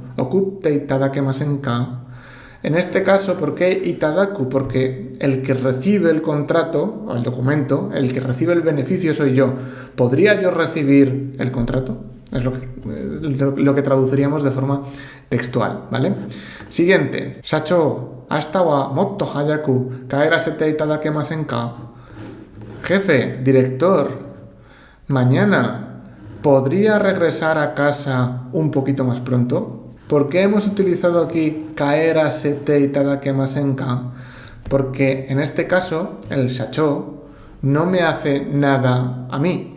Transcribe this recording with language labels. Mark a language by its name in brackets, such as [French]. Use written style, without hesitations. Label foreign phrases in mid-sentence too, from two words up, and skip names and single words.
[Japanese] 送っていただけませんか. [Spanish] En este caso, ¿por qué itadaku? Porque el que recibe el contrato, o el documento, el que recibe el beneficio soy yo. ¿Podría yo recibir el contrato? Es lo que traduciríamos de forma textual, ¿vale? [Japanese] Siguiente. 社長、明日はもっと早く帰らせていただけませんか. [Spanish] Jefe, director, mañana, ¿podría regresar a casa un poquito más pronto? ¿Por qué hemos utilizado aquí [Japanese] 帰らせていただけませんか? [Spanish] Porque en este caso el shacho no me hace nada a mí.